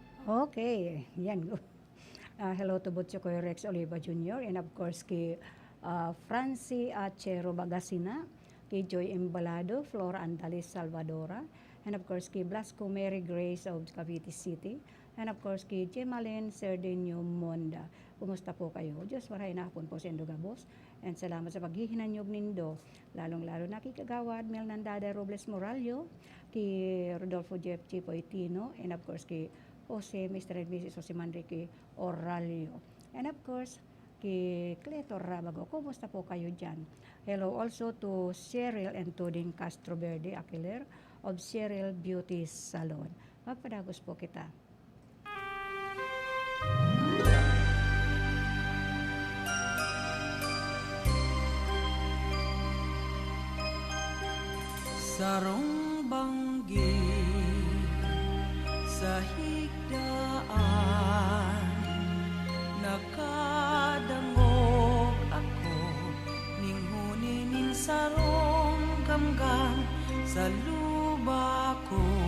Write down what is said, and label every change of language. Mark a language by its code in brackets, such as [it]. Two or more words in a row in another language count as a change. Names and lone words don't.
[en] Okay, yan. Hello to Butchokoy Rex Oliva Jr. and of course kay Francie Achero Bagasina, kay Joy Embalado, Flora Andalis Salvadora, and of course kay Blasco Mary Grace of Cavite City, and of course kay Jemalyn Serdenio Monda. [tl] Kumusta po kayo? [bik] Diyos maray na hapon po sa Indogabos. And salamat sa paghihinanyog nindo. [tl] Lalong-lalo na kay Kagawad Mel Nandada Robles Moralio, kay Rodolfo Jeff Chipoitino, [en] and of course [tl] kay Jose [en] Mr. and Mrs. Jose Manrique Oralio. And of course, kay Cleto Rabago. [tl] Kumusta po kayo dyan? [en] Hello also to Cheryl and Tuding Castro Verde Aquiler of Cheryl Beauty Salon. [bik] Magpadagos po kita. Sarong banggi sa higdaan, nakadangog ako ning huninin sarong gamgam sa luba ko